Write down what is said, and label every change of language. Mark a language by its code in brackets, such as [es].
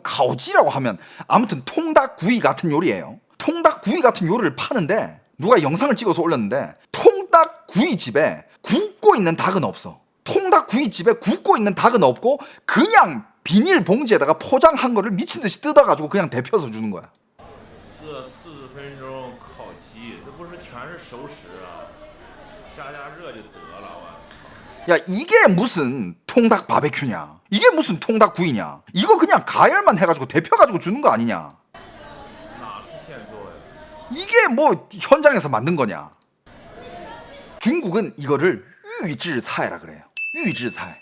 [ko] 가오지라고 하면 아무튼 통닭구이 같은 요리예요. 통닭구이 같은 요리를 파는데 누가 영상을 찍어서 올렸는데 통닭구이 구이집에 굽고 있는 닭은 없어. 통닭 구이집에 굽고 있는 닭은 없고 그냥 비닐 봉지에다가 포장한 거를 미친 듯이 뜯어가지고 그냥 데펴서 주는 거야. [zh] 这40分钟烤鸡，这不是全是熟食啊，加热就得了，我操！ [ko] 야, 이게 무슨 통닭 바베큐냐? 이게 무슨 통닭 구이냐? 이거 그냥 가열만 해가지고 데펴가지고 주는 거 아니냐? [zh] 哪是现做呀？ [ko] 이게 뭐 현장에서 만든 거냐? 중국은 이거를 유지차이라 그래요. 유지차이.